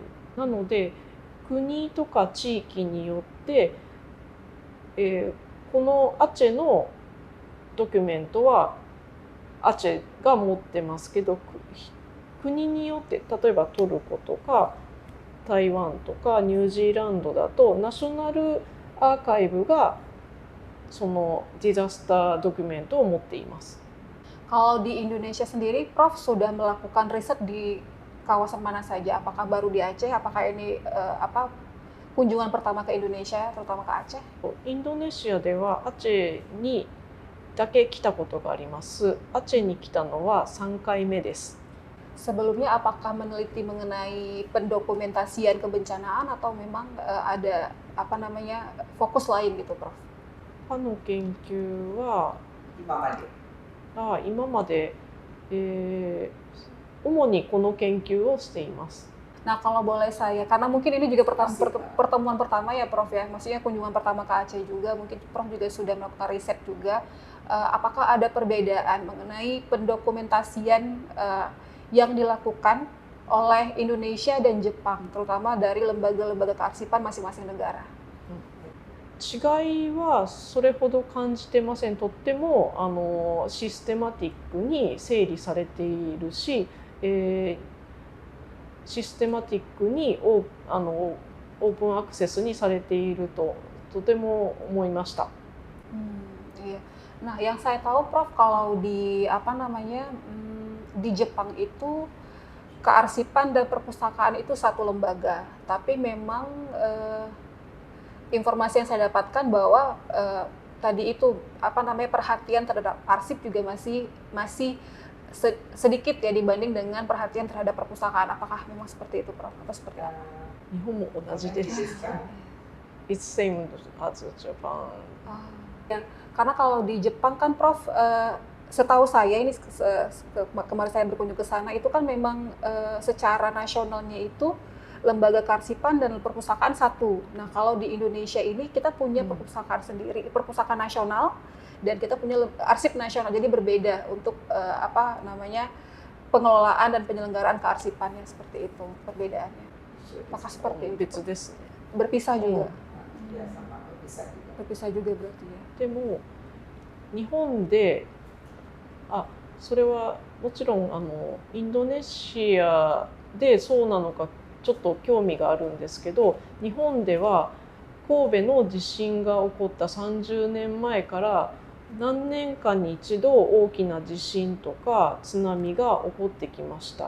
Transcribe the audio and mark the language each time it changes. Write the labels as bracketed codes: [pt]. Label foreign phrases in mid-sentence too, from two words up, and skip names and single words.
[ja] なので国とか地域によって、このアチェのドキュメントはアチェが持ってますけど、国によって例えばトルコとか台湾とかニュージーランドだとナショナルアーカイブがそのディザスタードキュメントを持っています。 [id] Kalau di Indonesia sendiri, Prof sudah melakukan riset di kawasan mana saja? Apakah baru di Aceh? Apakah ini kunjungan pertama ke Indonesia, terutama ke Aceh? [ja] インドネシアではアチェにだけ来たことがあります。アチェに来たのは3回目です。 [id] Sebelumnya apakah meneliti mengenai pendokumentasian kebencanaan atau memang ada fokus lain gitu, Prof? [ja] 歯の研究は今まで、主にこの研究をしています。 [id] Nah, kalau boleh saya, karena mungkin ini juga pertemuan pertama ya, Prof ya, maksudnya kunjungan pertama ke Aceh juga, mungkin Prof juga sudah melakukan riset juga. Apakah ada perbedaan mengenai pendokumentasian yang dilakukan oleh Indonesia dan Jepang, terutama dari lembaga-lembaga kearsipan masing-masing negara? [ja] 違いはそれほど感じてません。とってもシステマティックに整理されているし、システマティックにオープンアクセスにされているととても思いました。 [id] Iya. Nah, yang saya tahu, Prof, kalau di di Jepang itu kearsipan dan perpustakaan itu satu lembaga, tapi memang informasi yang saya dapatkan bahwa tadi itu perhatian terhadap arsip juga masih sedikit ya dibanding dengan perhatian terhadap perpustakaan. Apakah memang seperti itu, Prof? Atau seperti apa? [ja] 日本も同じです。 [en] It's same as Japan. [id] Karena kalau di Jepang kan, Prof, setahu saya ini kemarin saya berkunjung ke sana itu kan memang secara nasionalnya itu lembaga kearsipan dan perpustakaan satu. Nah, kalau di Indonesia ini kita punya perpustakaan sendiri, perpustakaan nasional, dan kita punya arsip nasional. Jadi berbeda untuk pengelolaan dan penyelenggaraan kearsipannya, seperti itu perbedaannya. Apakah seperti itu? Berpisah juga. Berpisah juga berarti ya. [ja] でも日本でそれはもちろんインドネシアでそうなのかちょっと興味があるんですけど、日本では神戸の地震が起こった30年前から何年間に一度大きな地震とか津波が起こってきました。